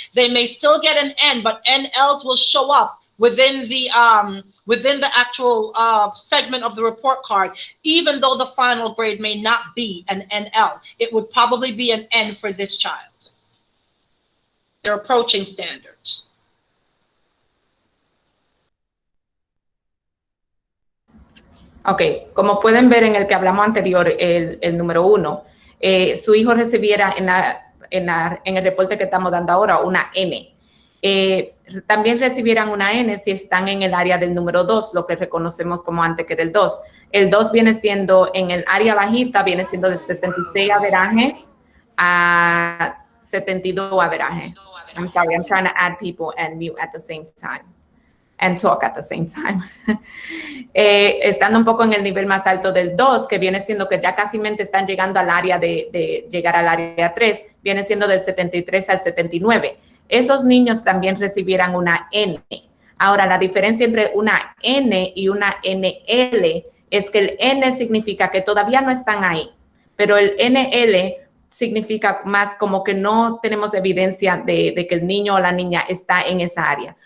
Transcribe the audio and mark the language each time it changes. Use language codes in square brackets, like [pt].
[en] They may still get an N, but NLs will show up within the actual segment of the report card, even though the final grade may not be an NL. It would probably be an N for this child. They're approaching standards. [es] Ok, como pueden ver en el que hablamos anterior, el número 1, su hijo recibiera en el reporte que estamos dando ahora una N. También recibieran una N si están en el área del número 2, lo que reconocemos como antes que era el 2. El 2 viene siendo en el área bajita, viene siendo de 66 averaje a 72 averaje. [en] I'm sorry, I'm trying to add people and mute at the same time. And talk at the same time. [es] Estando un poco en el nivel más alto del 2, que viene siendo que ya casi están llegando al área de llegar al área 3, viene siendo del 73 al 79. Esos niños también recibieran una N. Ahora, la diferencia entre una N y una NL es que el N significa que todavía no están ahí, pero el NL significa más como que no tenemos evidencia de que el niño o la niña está en esa área.